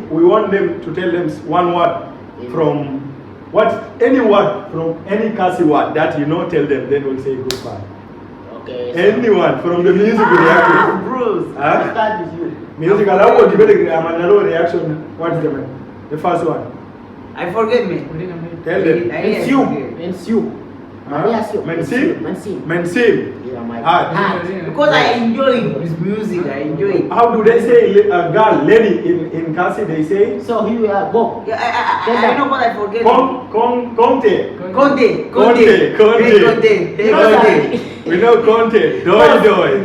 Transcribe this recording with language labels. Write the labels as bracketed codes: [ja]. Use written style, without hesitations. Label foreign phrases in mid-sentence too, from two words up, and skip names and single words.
[en] We want them to tell them one word from any word from any Khasi word that you know, tell them, then we'll say goodbye. Okay. so Anyone from the music we reacted. Bruce. I'll Huh? start with you. Music, allow what you better reaction. What is the first one? I forget me. Tell them. Mensiu. Mensiu. Mensim? Mensim. Mensim. Yeah, my Heart. Because I enjoy his music. I enjoy it. How do they say a girl, lady in Khasi? They say So here we are. Go. Yeah, I know, but I forget. Conte. Conte. Conte. Hey, Conte. You know Conte. that? We know Conte. [kha] Doi Doi.